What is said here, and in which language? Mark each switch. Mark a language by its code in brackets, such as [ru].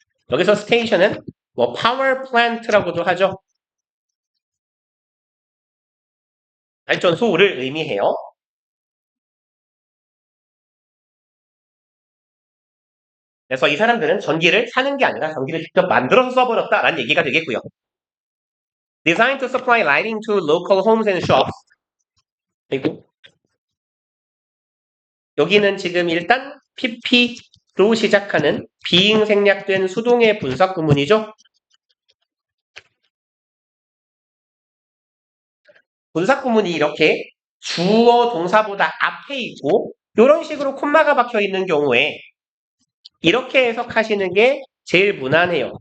[ko] 여기서 station은 뭐 [en] power plant [ko] 라고도 하죠. 발전소를 의미해요. 그래서 이 사람들은 전기를 사는 게 아니라 전기를 직접 만들어서 써버렸다라는 얘기가 되겠고요. [en] Designed to supply lighting to local homes and shops. [ko] 그리고 여기는 지금 일단 PP로 시작하는 비잉 생략된 수동의 분석 구문이죠. 분석 구문이 이렇게 주어 동사보다 앞에 있고 이런 식으로 콤마가 박혀 있는 경우에 이렇게 해석하시는 게 제일 무난해요.